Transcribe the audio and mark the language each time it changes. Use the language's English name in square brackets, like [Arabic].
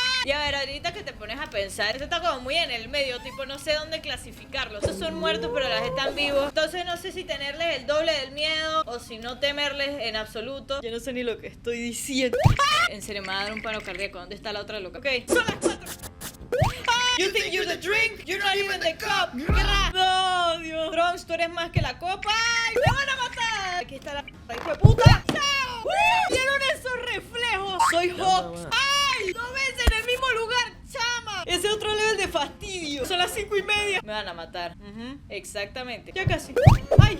[Spanish] Y a ver, ahorita que te pones a pensar, esto está como muy en el medio, tipo no sé dónde clasificarlos. Estos son muertos pero las están vivos, entonces no sé si tenerles el doble del miedo o si no temerles en absoluto. Yo no sé ni lo que estoy diciendo. En serio, me va a dar un paro cardíaco. ¿Dónde está la otra loca? Ok, son las 4. [English] You think you're the drink, you're not even the cup. [Spanish] No, Dios. Trunks, tú eres más que la copa. ¡Ay, me van a matar! Aquí está la hijo de puta. ¡Chao! ¿Vieron esos reflejos? Soy Hawks. ¡Ay! ¡No ves en el mismo lugar, chama! Ese otro level de fastidio. Son las 5:30. Me van a matar. Exactamente. Ya casi. ¡Ay!